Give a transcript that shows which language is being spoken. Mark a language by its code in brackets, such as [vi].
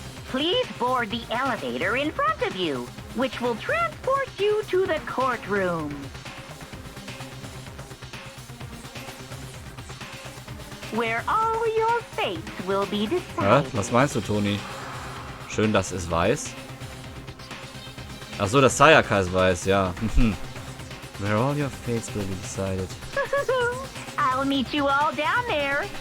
[en] Please board the elevator in front of you, which will transport you to the courtroom. Where all your fates will be decided. [de] Was meinst du, Toni? Schön, dass es weiß. Achso, dass Sayaka es weiß, ja. [en] Where all your fates will be decided. I'll meet you all down there.